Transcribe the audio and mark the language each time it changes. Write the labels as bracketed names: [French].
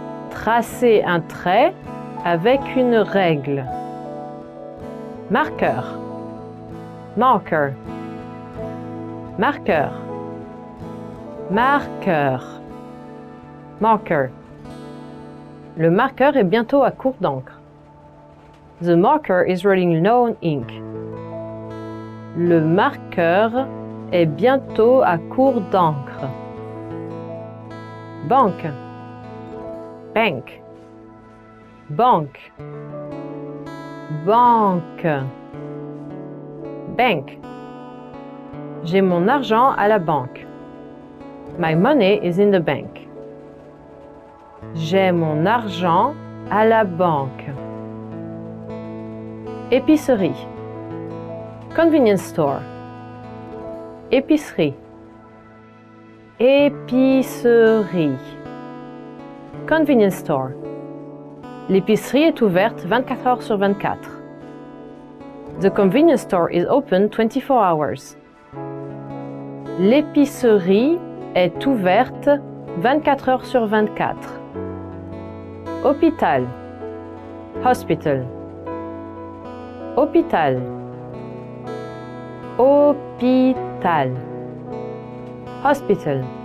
[French] Tracer un trait avec une règle. Marqueur. Marker. Marqueur. Marqueur. Marker. Le marqueur est bientôt à court d'encre. [English] The marker is running low on ink. [French] Le marqueur est bientôt à court d'encre. Banque. Bank. Banque. Banque. Bank. J'ai mon argent à la banque. [English] My money is in the bank. [French] J'ai mon argent à la banque. Épicerie. [English] Convenience store. [French] Épicerie. Épicerie. [English] Convenience store. [French] L'épicerie est ouverte 24 heures sur 24. [English] The convenience store is open 24 hours. [French] L'épicerie est ouverte 24 heures sur 24. Hôpital. Hospital. Hôpital. Hôpital. Hospital.